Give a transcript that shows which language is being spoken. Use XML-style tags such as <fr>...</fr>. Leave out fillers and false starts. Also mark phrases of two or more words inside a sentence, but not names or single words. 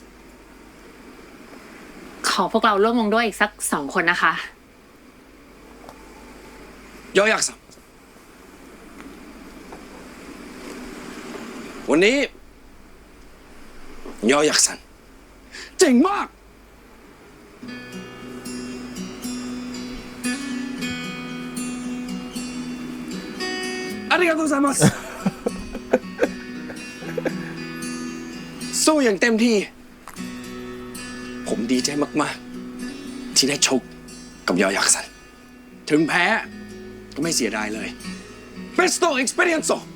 <th>ขอพวกเราร่วมวงด้วยอีกสัก2 คนนะคะ ยอยักษ์สังวันนี้ยอยักษ์สันเจ๋งมาก</th> <ja>ありがとうございます</ja> <th>สู้อย่างเต็มที่ผมดีใจมากๆที่ได้ชกกับยอยักษ์สันถึงแพ้ก็ไม่เสียดายเลย Presto Experience</th>